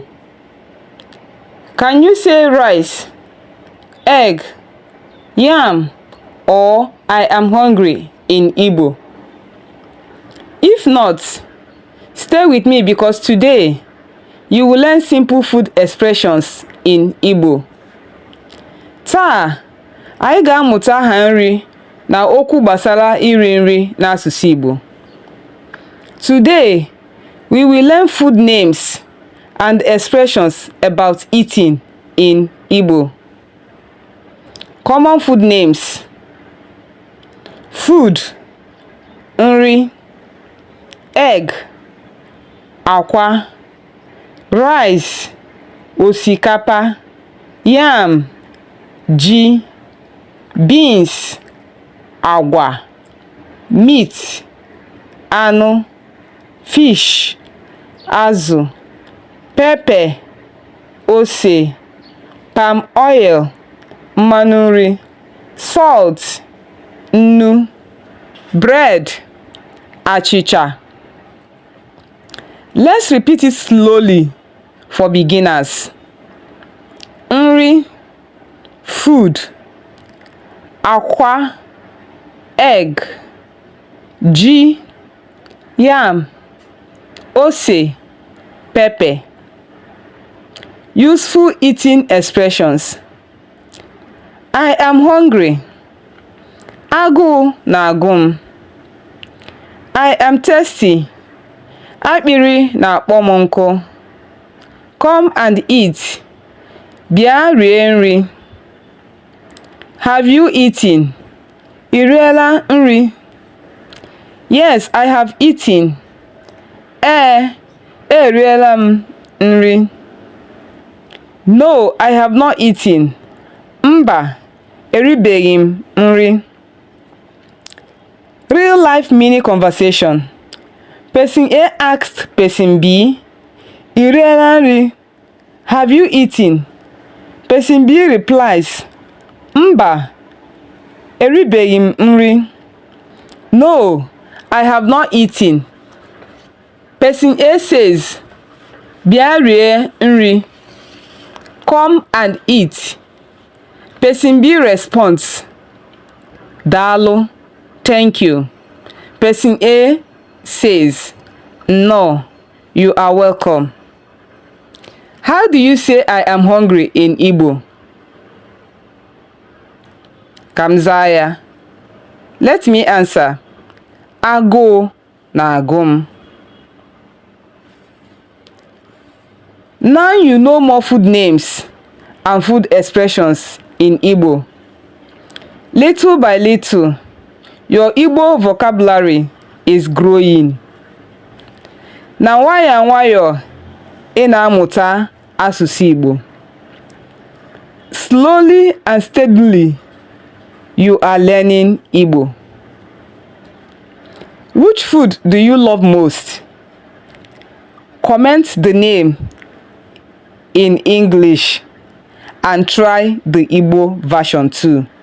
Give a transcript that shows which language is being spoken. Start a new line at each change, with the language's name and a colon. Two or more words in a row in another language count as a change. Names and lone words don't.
English: Can you say rice, egg, yam, or I am hungry in Igbo? If not, stay with me because today you will learn simple food expressions in Igbo.
Igbo: Taa, anyị ga-amụta aha nri na okwu gbasara iri nri n'asụsụ Igbo.
English: Today, we will learn food names and expressions about eating in Igbo. Common food names. Food,
Igbo: nri, egg, akwa, rice, osikapa, yam, ji, beans, agwa, meat, anụ, fish, azụ, pepper, ose,
English: palm oil,
Igbo: mmanụ nri, salt, nnu, bread, achịcha.
English: Let's repeat it slowly for beginners.
Igbo: Nri, food, akwa, egg, ji, yam, ose,
English: pepper. Useful eating expressions. I am hungry.
Igbo: Agụụ na-agụ m.
English: I am thirsty.
Igbo: Akpịrị na-akpọ m nkụ.
English: Come and eat.
Igbo: Bịa rie nri.
English: Have you eaten?
Igbo: I riela nri?
English: Yes, I have eaten.
Igbo: Eriela m nri.
English: No, I have not eaten.
Igbo: Mba, eribeghị m nri.
English: Real life mini conversation. Person A asked person B,
Igbo: I riela nri?
English: Have you eaten? Person B replies,
Igbo: Mba, eribeghị m nri.
English: No, I have not eaten. Person A says,
Igbo: Bịa rie nri.
English: Come and eat. Person B responds, Daalụ, thank you. Person A says, No, you are welcome. How do you say I am hungry in Igbo? Kamzaya. Let me answer.
Igbo: Agụụ na-agụ m.
English: Now you know more food names and food expressions in Igbo. Little by little, your Igbo vocabulary is growing.
Igbo: Na nwayọọ nwayọọ ị na-amụta asụsụ Igbo.
English: Slowly and steadily, you are learning Igbo. Which food do you love most? Comment the name in English and try the Igbo version too.